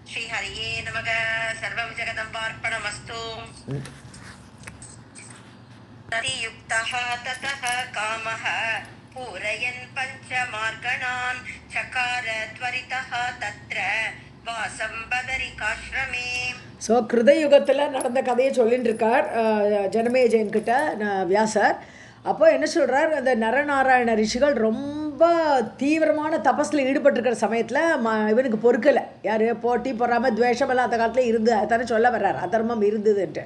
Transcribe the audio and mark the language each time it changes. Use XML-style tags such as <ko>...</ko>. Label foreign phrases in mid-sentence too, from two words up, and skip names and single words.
<sa>श्री हरिये नमः सर्वं जगदम्बार्पणमस्तु रतियुक्तः ततः कामः पूरयन् पञ्चमार्गणान् चकार त्वरितः तत्र वासं बदरिकाश्रमे.</sa> <ta>ஸோ கிருதயுகத்தில் நடந்த கதையை சொல்லிட்டு இருக்கார் ஜனமேஜயன்கிட்ட வியாசர். அப்போ என்ன சொல்கிறார், அந்த நரநாராயண ரிஷிகள் ரொம்ப தீவிரமான தபஸில் ஈடுபட்டிருக்கிற சமயத்தில் இவனுக்கு பொறுக்கலை. யார் போட்டி பொறாமல் துவேஷமெல்லாம் அந்த காலத்தில் இருந்து அதானே சொல்ல வர்றார், அதர்மம் இருந்ததுன்ட்டு.</ta>